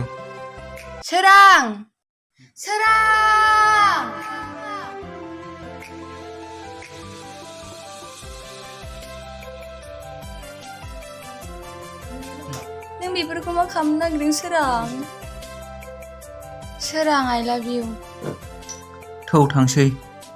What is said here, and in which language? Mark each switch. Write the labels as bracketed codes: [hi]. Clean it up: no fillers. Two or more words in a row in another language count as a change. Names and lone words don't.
[brx] सोरां! सोरां! नों बेफोरखौ मा खालामनो नागिरदों सोरां? सोरां, [en] I love you. [brx] थौ थांसै।